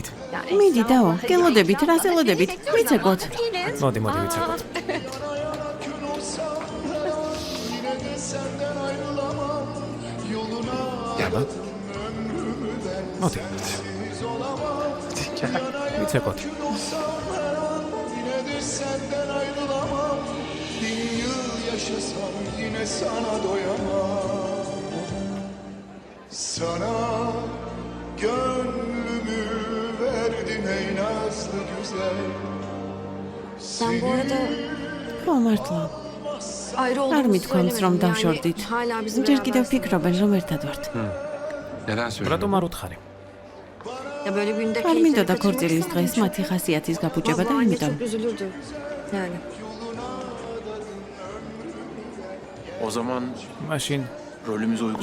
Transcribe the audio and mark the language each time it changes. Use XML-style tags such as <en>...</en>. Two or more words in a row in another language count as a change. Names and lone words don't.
<ka>მიდი დაო, გელოდებით, რას ელოდებით? ვიცეკოთ. მოდი, ვიცეკოთ. აბა. მოდი. ვიცეკოთ.</ka> <tr>Senden ayrılamam, bin yıl yaşasam yine sana doyamam. Sana gönlümü verdim ey nazlı güzel. Sen bu arada</tr> <ka>ხო მართლა.</ka> <tr>ayrı</tr> <ka>არ</ka> <tr>olduğumuzu</tr> <ka>მithქვამს რომ</ka> <tr>söylemedin.</tr> <ka>დავშორდით.</ka> <tr>Hala bizim</tr> <ka>ჯერ კიდევ</ka> <tr>beraber-</tr> <ka>ფიქრობენ რომ ერთად ვართ. რატომ არ უთხარი?</ka> <tr>Ya böyle günde</tr> <ka>არ მინდოდა ქორწილის დღეს მათი ხასიათის გაფუჭება და იმიტომ.</ka> <tr>çok üzülürdü. Yani. O zaman</tr> <ka>მაშინ</ka> <tr>rolümüz uygun.</tr>